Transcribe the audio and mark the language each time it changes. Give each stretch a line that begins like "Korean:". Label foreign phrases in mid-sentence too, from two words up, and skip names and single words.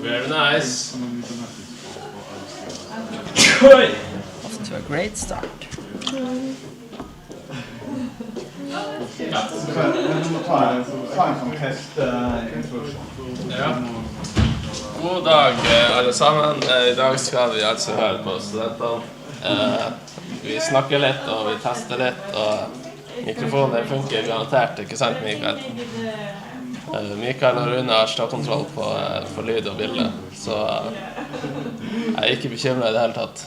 English: Very nice. Many benefits for us. off to a great start.
Norwegian: God dag alle sammen. I dag skal vi altså høre på studentene. Vi snakker litt og vi tester litt, og mikrofonen funker garantert, ikke sant Mikael? Mikael og Rune har ståkontroll på lyd og bilde, så jeg er ikke bekymret i det hele tatt.